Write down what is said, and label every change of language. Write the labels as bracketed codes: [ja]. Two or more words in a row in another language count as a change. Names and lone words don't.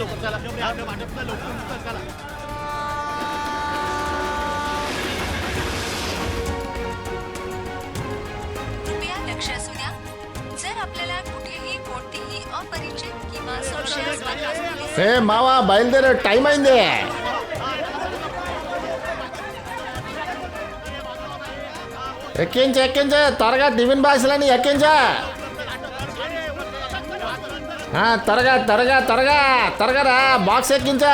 [mr] कृपया लक्ष असू द्या. जर आपल्याला कुठेही कोणतीही अपरिचित किंवा संशयास्पद [te] హే మావా బయలుదేరే టైం అయింది. ఎక్కించే త్వరగా టిఫిన్ బాక్సులని ఎక్కించా. త్వరగా త్వరగా త్వరగా త్వరగా రా, బాక్స్ ఎక్కించా.